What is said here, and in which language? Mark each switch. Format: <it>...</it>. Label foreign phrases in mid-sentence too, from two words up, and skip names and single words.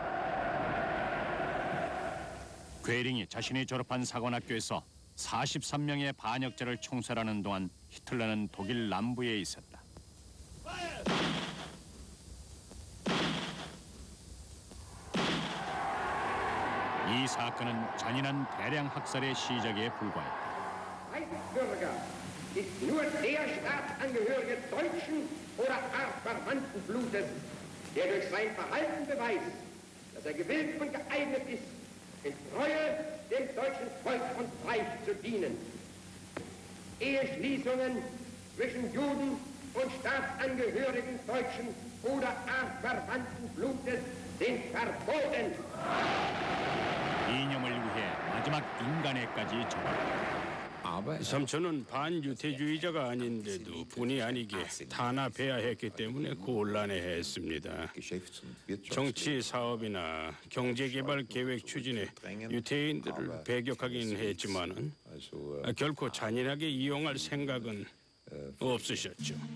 <ko>괴링이 자신이 졸업한 사관학교에서 43명의 반역자를 총살하는 동안 히틀러는 독일 남부에 있었다. 이 사건은 잔인한 대량 학살의 시작에 불과했다.</ko> <de>Reichsbürger ist nur der Staatsangehörige deutschen oder artverwandten Blutes, der durch sein Verhalten beweist, dass er gewillt und geeignet ist, in Treue dem deutschen Volk und Reich zu dienen. Eheschließungen zwischen Juden und Staatsangehörigen deutschen oder artverwandten Blutes sind verboten.</de> <ko>이념을 위해 마지막 인간에까지 적었다. 삼촌은 반유태주의자가 아닌데도 본의 아니게 탄압해야 했기 때문에 곤란해했습니다. 정치 사업이나 경제개발 계획 추진에 유태인들을 배격하긴 했지만은 결코 잔인하게 이용할 생각은 없으셨죠.</ko>